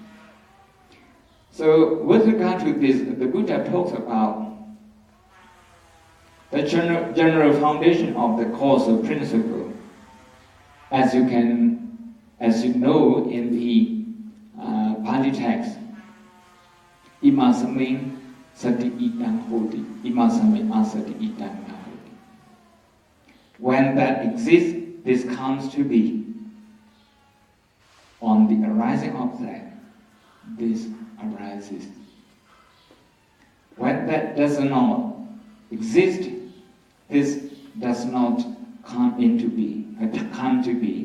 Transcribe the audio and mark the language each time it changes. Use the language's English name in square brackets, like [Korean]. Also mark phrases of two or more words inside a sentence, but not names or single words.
[English] So with regard to this, the Buddha talks about the general foundation of the causal principle. As you know in the Pali text, [Pali] imasamin sati idang hoti, imasamin asati idang nahoti. [English] When that exists, this comes to be. On the arising of that, this arises. When that does not exist, this does not come into being, come to be.